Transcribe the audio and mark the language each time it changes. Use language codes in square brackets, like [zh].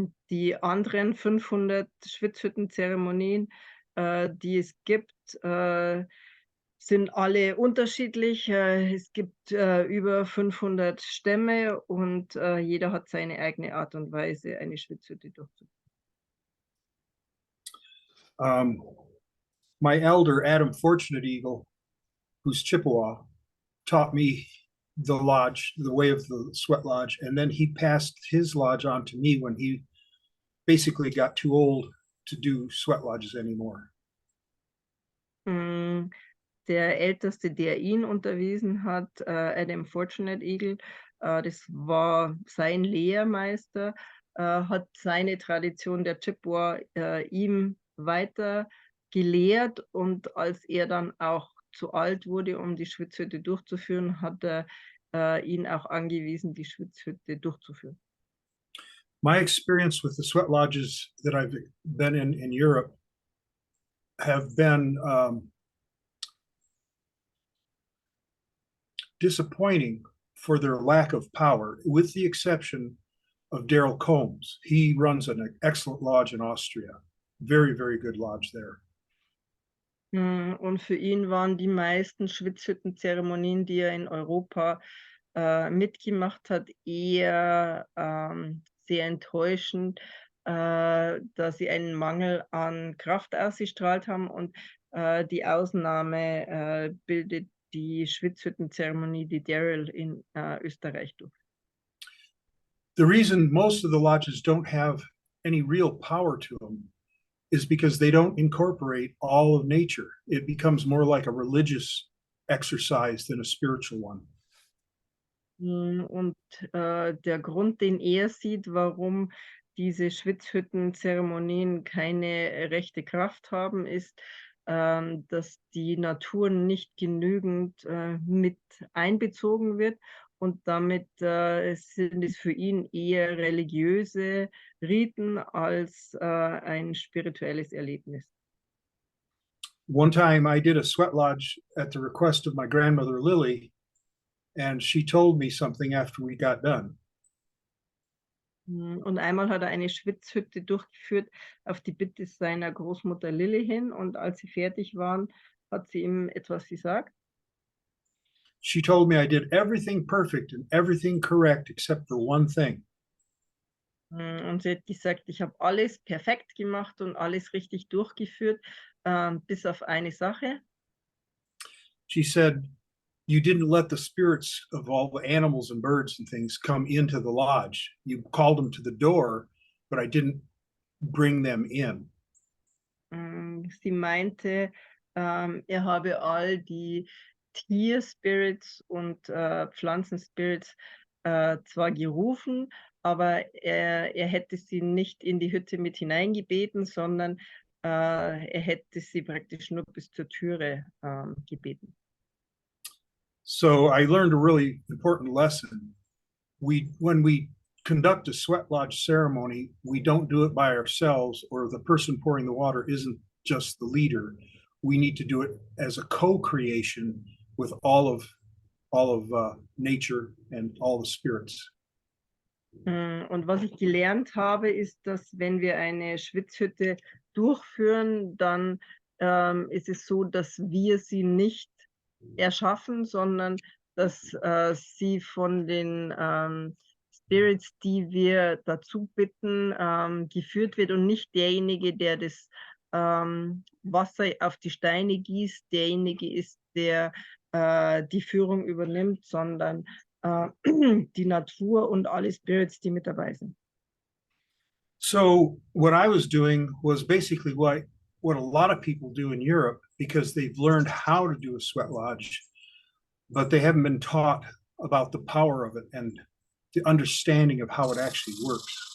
[de] Die anderen 500 Schwitzhüttenzeremonien, die es gibt, sind alle unterschiedlich. Es gibt über 500 Stämme und jeder hat seine eigene Art und Weise, eine Schwitzhütte durchzuführen. [en] My elder, Adam Fortunate Eagle, who's Chippewa, taught me the lodge, the way of the sweat lodge, and then he passed his lodge on to me when he basically got too old to do sweat lodges anymore. [de] Der Älteste, der ihn unterwiesen hat, Adam Fortunate Eagle, das war sein Lehrmeister, hat seine Tradition der Chippewa ihm weiter gelehrt und als er dann auch zu alt wurde, um die Schwitzhütte durchzuführen, hat er ihn auch angewiesen, die Schwitzhütte durchzuführen. [en] My experience with the sweat lodges that I've been in Europe have been disappointing for their lack of power, with the exception of Daryl Combs. He runs an excellent lodge in Austria. Very, very good lodge there. [de] Und für ihn waren die meisten Schwitzhüttenzeremonien, die er in Europa mitgemacht hat, eher sehr enttäuschend, da sie einen Mangel an Kraft ausgestrahlt haben. Und die Ausnahme bildet die Schwitzhüttenzeremonie, die Daryl in Österreich durchführt. [en] The reason most of the lodges don't have any real power to them is because they don't incorporate all of nature. It becomes more like a religious exercise than a spiritual one. [de] Und der Grund, den er sieht, warum diese Schwitzhüttenzeremonien keine rechte Kraft haben, ist, dass die Natur nicht genügend mit einbezogen wird und damit sind es für ihn eher religiöse Riten als ein spirituelles Erlebnis. [en] One time I did a sweat lodge at the request of my grandmother Lily, and she told me something after we got done. [de] Und einmal hat er eine Schwitzhütte durchgeführt auf die Bitte seiner Großmutter Lilly hin und als sie fertig waren, hat sie ihm etwas gesagt. [en] She told me I did everything perfect and everything correct except for one thing. [de] Und sie hat gesagt, ich habe alles perfekt gemacht und alles richtig durchgeführt, bis auf eine Sache. [en] She said, you didn't let the spirits of all the animals and birds and things come into the lodge. You called them to the door, but I didn't bring them in. [de] Sie meinte, er habe all die Tierspirits und Pflanzenspirits zwar gerufen, aber er hätte sie nicht in die Hütte mit hineingebeten, sondern er hätte sie praktisch nur bis zur Türe gebeten. [en] So I learned a really important lesson. When we conduct a sweat lodge ceremony, we don't do it by ourselves, or the person pouring the water isn't just the leader. We need to do it as a co-creation with all of nature and all the spirits. [de] Und was ich gelernt habe, ist, dass wenn wir eine Schwitzhütte durchführen, dann ist es so, dass wir sie nicht erschaffen, sondern dass sie von den Spirits, die wir dazu bitten, geführt wird und nicht derjenige, der das Wasser auf die Steine gießt, derjenige ist, der die Führung übernimmt, sondern die Natur und alle Spirits, die mit dabei sind. [en] So what I was doing was basically what a lot of people do in Europe, because they've learned how to do a sweat lodge, but they haven't been taught about the power of it and the understanding of how it actually works.